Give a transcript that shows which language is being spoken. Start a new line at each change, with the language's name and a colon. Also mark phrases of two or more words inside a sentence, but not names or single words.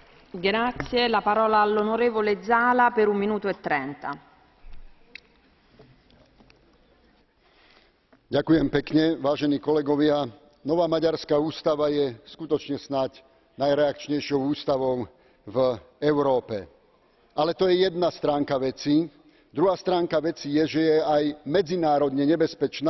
Italian: Grazie. La parola all'onorevole Zala per 1 minuto e 30.
Slovak: Ďakujem pekne, vážení kolegovia. Nová maďarská ústava je skutočne snáď najreakčnejšou ústavou v Európe. Ale to je jedna stránka veci. Druhá stránka veci je, že je aj medzinárodne nebezpečná.